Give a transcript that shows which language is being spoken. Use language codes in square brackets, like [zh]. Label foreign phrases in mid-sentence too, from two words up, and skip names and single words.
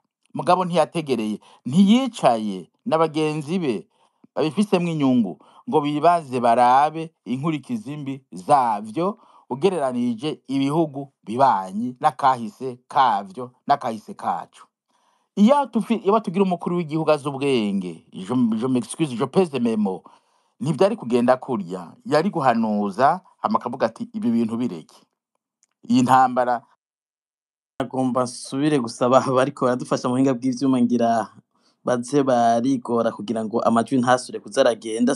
[rn] Mugabo ntiyategereye, ntiyicaye n'abagenzi be babifisemwo inyungu ngo bibaze barabe inkurikizi mbi zavyo, ugereranije ibihugu bibanyi n'akahise kavyo n'akahise kacu. Iyo tugira umukuru w'igihugu azi ubwenge, [fr] je m'excuse, je pèse mes mots, [rn] ntivyari kugenda kurya, yari guhanuza hama akavuga ati ibi bintu bireke. Iyi ntambara agomba nsubire gusaba bariko baradufasha mu buhinga bw'ivyuma ngira baze barigora kugira ngo amajwi ntasure kuzaragenda.